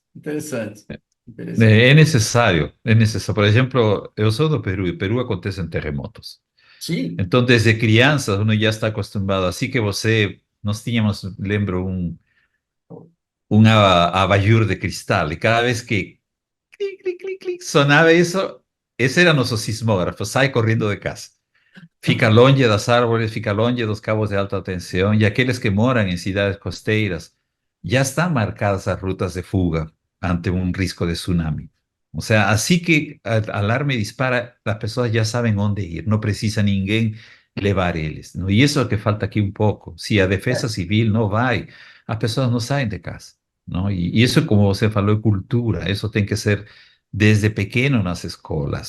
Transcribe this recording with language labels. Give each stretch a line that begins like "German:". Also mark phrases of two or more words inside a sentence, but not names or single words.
Portuguese: Interessante, interessante. é necesário. Por exemplo, eu sou do Peru e Peru acontecem terremotos. Sim, Então, desde criança, uno já está acostumado. Assim que nós tínhamos, lembro, um abajur de cristal e cada vez que clic, clic, clic, clic, sonava isso, esse era nosso sismógrafo, sai correndo de casa. Fica longe das árvores, fica longe dos cabos de alta tensão, e aqueles que moram em cidades costeiras já estão marcadas as rutas de fuga ante um risco de tsunami.
Spanish: O sea,
Portuguese: assim que o alarme dispara, as pessoas já sabem onde ir, não precisa ninguém levar eles.
Spanish: ¿No?
Portuguese: E isso é o que falta aqui um pouco. Se a defesa é, civil não vai, as pessoas não saem de casa. Não? E isso, como você falou, é cultura. Isso tem que ser desde pequeno nas escolas.